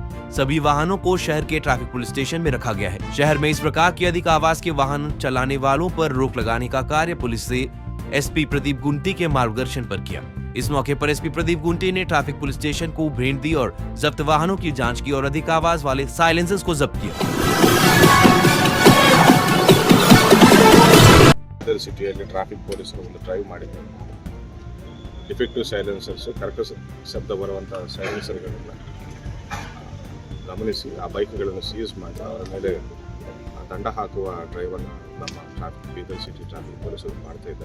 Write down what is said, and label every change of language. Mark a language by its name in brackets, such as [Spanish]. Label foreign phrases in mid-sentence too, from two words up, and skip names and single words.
[Hindi] सभी वाहनों को शहर के [English] traffic police station [Hindi] में रखा गया है। शहर में इस प्रकार की अधिक आवाज के वाहन चलाने वालों पर रोक लगाने का कार्य पुलिस से एसपी प्रदीप गुंटी के मार्गदर्शन पर किया। इस मौके पर एसपी प्रदीप गुंटी ने [English] traffic police station [Hindi] को भेंट दी और जब्त वाहनों की जांच की और अधिक आवाज वाले साइलेंसर्स को जब्त किया। [Kannada] ಸಿಟಿಯಲ್ಲಿ ಟ್ರಾಫಿಕ್ ಪೊಲೀಸರು ಒಂದು ಡ್ರೈವ್ ಮಾಡಿದ್ದಾರೆ. [English] defective silencers [Kannada] ಕರ್ಕಶ ಶಬ್ದ ಬರುವಂಥ ಸೈಲೆನ್ಸರ್ಗಳನ್ನು ಗಮನಿಸಿ ಆ ಬೈಕ್ಗಳನ್ನು ಸೀಸ್ ಮಾಡಿ ಅವರ ಮೇಲೆ ದಂಡ ಹಾಕುವ ಡ್ರೈವನ್ನು ನಮ್ಮ ಟ್ರಾಫಿಕ್ ಬೀದರ್ ಸಿಟಿ ಟ್ರಾಫಿಕ್ ಪೊಲೀಸರು ಮಾಡ್ತಾ ಇದ್ದಾರೆ.